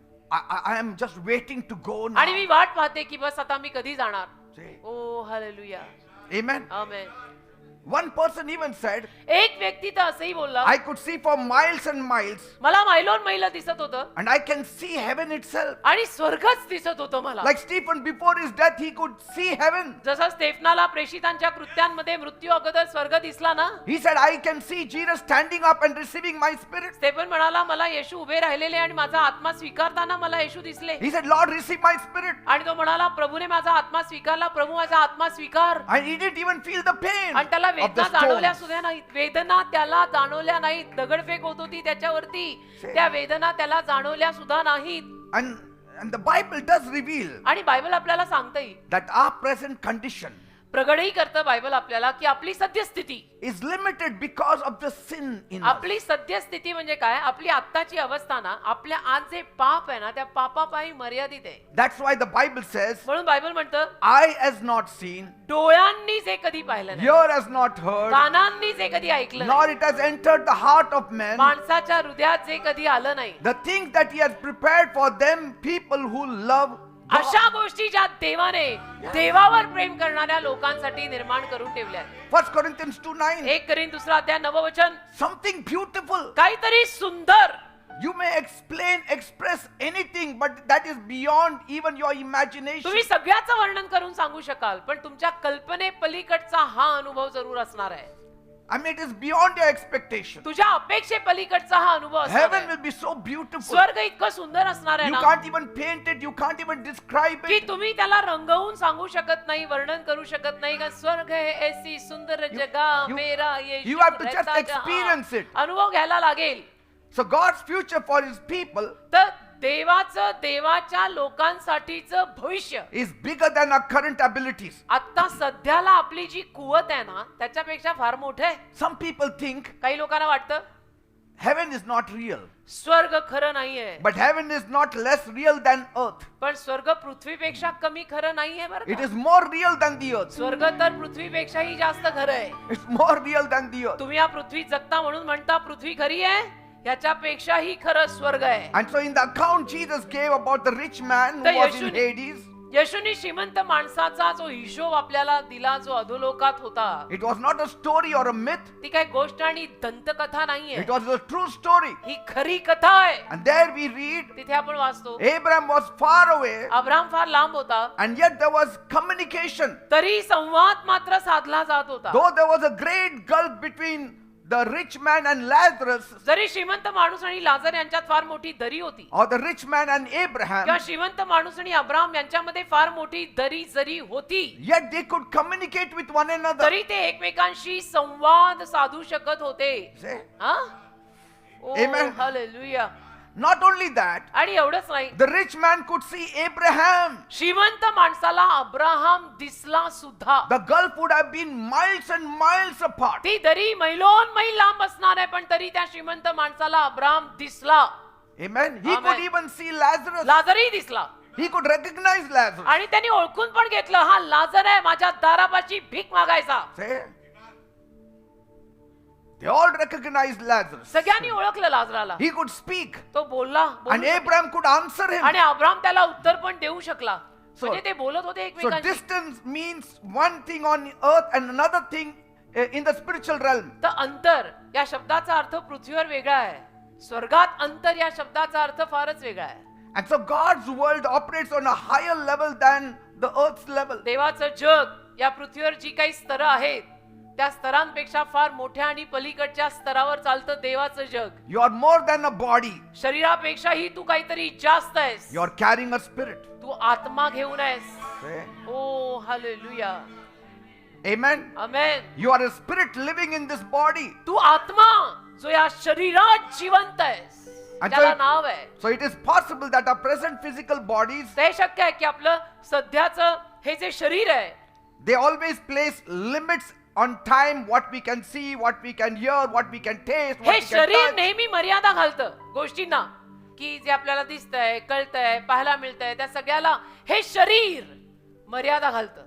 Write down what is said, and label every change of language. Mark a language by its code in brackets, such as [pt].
[en] I am just waiting to go now. [mr] आणि मी वाट पाहते की बस आता मी कधी जाणार. [en] Say, [mr] ओ हालेलुया. [en] Amen. [mr] आमेन. [en] One person even said, [mr] एक व्यक्ती तर असंही बोलला, [en] I could see for miles and miles, [mr] मला मैलोन मैल दिसत होतं [en] and I can see heaven itself. [mr] आणि स्वर्गच दिसत होतं मला. [en] Like Stephen, before his death, he could see heaven. [mr] जसं स्तेफनाला प्रेषितांच्या कृत्यांमध्ये मृत्यू अगोदर स्वर्ग दिसला ना, [en] He said, I can see Jesus standing up and receiving my spirit. [mr] Stephen म्हणाला मला येशू उभे राहिलेले आणि माझा आत्मा स्वीकारताना मला येशू दिसले. [en] He said, Lord, receive my spirit. [mr] आणि तो म्हणाला प्रभूने माझा आत्मा स्वीकारला, प्रभू माझा आत्मा स्वीकार. [en] And he didn't even feel the pain [mr] आणि त्याला [en] of the [mr] वेदना जाणवल्या [en] stones. [mr] सुद्धा नाहीत, वेदना त्याला जाणवल्या नाहीत. दगडफेक होत होती त्याच्यावरती, त्या वेदना त्याला जाणवल्या सुद्धा नाहीत. [en] And the Bible does reveal [mr] आणि बायबल आपल्याला सांगते, [en] that our present condition [mr] प्रगटही करतं बायबल आपल्याला की आपली सद्यस्थिती [en] is limited because of the sin in us. [mr] आपली सद्यस्थिती म्हणजे काय, आपली आत्ताची अवस्था ना, आपल्या आज जे पाप आहे ना, त्या पापापायी मर्यादित आहे. [en] That's why the Bible says, [mr] म्हणून बायबल म्हणतं, [en] eye has not seen, [mr] डोळ्यांनी जे कधी पाहिलं नाही, [en] ear has not heard, [mr] कानांनी जे कधी ऐकलं [en] nor [mr] नाही, [en] it has entered the heart of man, [mr] माणसाच्या हृदयात जे कधी आलं नाही, [en] the things that he has prepared for them people who love God. [mr] अशा गोष्टी ज्या देवाने देवावर प्रेम करणाऱ्या लोकांसाठी निर्माण करून ठेवल्या आहेत. [en] 1 Corinthians 2:9, [mr] 1 कोरिन्थ 2 अध्याय 9 वचन, [en] something beautiful. [mr] काहीतरी सुंदर. [en] You may express anything, but that is beyond even your imagination. [mr] तुम्ही सगळ्याचं वर्णन करून सांगू शकाल, पण तुमच्या कल्पने पलीकडचा हा अनुभव जरूर असणार आहे. [en] I mean, it is beyond your expectation. [mr] तुझ्या अपेक्षे पलीकडचा हा अनुभव असणार [en] Heaven [mr] आहे. [en] will be so beautiful. [mr] स्वर्ग इतकं सुंदर असणार आहे [en] You [mr] ना, [en] can't even paint it, you can't even describe [mr] की [en] it. [mr] तुम्ही त्याला रंगवून सांगू शकत नाही, वर्णन करू शकत नाही. [hi] का स्वर्ग है ऐसी सुंदर जगह, [en] you- [hi] मेरा ये [en] you have to just [hi] रहता [en] experience [hi] जहां. [en] it. [mr] अनुभव घ्यायला लागेल. [en] So God's future for his people [mr] तर देवाचं, देवाच्या लोकांसाठीचं भविष्य [en] is bigger than our current abilities. [mr] आता सध्याला आपली जी कुवत आहे ना, त्याच्यापेक्षा फार मोठं आहे. [en] Some people think [mr] काही लोकांना वाटतं [en] heaven is not real, [mr] स्वर्ग खरं नाहीये, [en] but heaven is not less real than earth. [mr] पण स्वर्ग पृथ्वीपेक्षा कमी खरं नाहीये बरं [en] It [mr] का? [en] is more real than the earth. [mr] स्वर्ग तर पृथ्वीपेक्षाही जास्त खरं आहे. [en] It's more real than the earth. [mr] तुम्ही या पृथ्वीत जगता म्हणून म्हणता पृथ्वी खरी आहे, ह्याच्यापेक्षाही खरं स्वर्ग आहे. [en] And so in the account Jesus gave about the rich man who [mr] तर [en] was in [mr] येशूने- [en] Hades, [mr] येशूनी श्रीमंत माणसाचा जो हिशोब आपल्याला दिला, जो अधोलोकात होता, [en] it was not a story or a myth, [mr] ती काही गोष्ट आणि दंतकथा नाहीये, [en] it was a true story. [mr] ही खरी कथा आहे. [en] And there we read, [mr] तिथे आपण वाचतो, [en] Abraham was far away, [mr] Abram फार लांब होता, [en] and yet there was communication. [mr] तरी संवाद मात्र साधला जात होता. [en] Though there was a great gulf between the rich man and Lazarus, [mr] जरी श्रीमंत माणूस आणि लाजर यांच्यात फार मोठी दरी होती, [en] or the rich man and Abraham, [mr] किंवा श्रीमंत माणूस आणि अब्राहम यांच्यामध्ये फार मोठी दरी जरी होती, [en] yet they could communicate with one another. [mr] तरी ते एकमेकांशी संवाद साधू शकत होते. [en] Say, [mr] हा? ओ, [en] Amen. [mr] Hallelujah. [en] not only that, [mr] आणि एवढंच नाही, [en] the rich man could see Abraham. [mr] श्रीमंत माणसाला अब्राहम दिसला सुद्धा. [en] The gulf would have been miles and miles apart. [mr] ती दरी मैलोन मैल लांब असणार आहे, पण तरी त्या श्रीमंत माणसाला अब्राहम दिसला. [en] Amen. He Amen. could even see Lazarus. [mr] लाजरही दिसला [en] He could recognize Lazarus. [mr] आणि त्यांनी ओळखून पण घेतलं, हा लाजर आहे, माझ्या दारापाशी भीक मागायचा. [en] Say, they all recognized Lazarus. [mr] सगळ्यांनी ओळखलं लाजराला. [en] He could speak, [mr] तो बोलला, बोलू [en] and [mr] शकला. [en] Abraham could answer him. [mr] आणि अब्राम त्याला उत्तर पण देऊ शकला. [en] So- [mr] म्हणजे ते बोलत होते [en] So [mr] एकमेकांशी. [en] distance means one thing on earth and another thing in the spiritual realm. [mr] तर अंतर या शब्दाचा अर्थ पृथ्वीवर वेगळा आहे, स्वर्गात अंतर या शब्दाचा अर्थ फारच वेगळा आहे. [en] And so God's world operates on a higher level than the earth's level. [mr] देवाचं जग या पृथ्वीवर जी काही स्तरं आहेत त्या स्तरांपेक्षा फार मोठ्या आणि पलीकडच्या स्तरावर चालतं देवाचं जग. [en] You are more than a body. [mr] शरीरापेक्षाही तू काहीतरी जास्त आहेस. [en] You are carrying a spirit. [mr] तू आत्मा घेऊन आहेस. [en] Say, [mr] O hallelujah. [en] amen. [mr] Amen. [en] You are a spirit living in this body. [mr] तू आत्मा जो या शरीरात जिवंत आहेस, अच्छा. त्याला नाव आहे. [en] So it is possible that our present physical bodies, [mr] ते शक्य आहे की आपलं सध्याचं हे जे शरीर आहे [en] they always place limits on time, what we can see, what we can hear, what we can taste, what [mr] हे [en] we can [mr] शरीर [en] touch. [mr] नेहमी मर्यादा घालतं गोष्टींना, की जे आपल्याला दिसतंय, कळतंय, पाहायला मिळतंय, त्या सगळ्याला हे शरीर मर्यादा घालतं.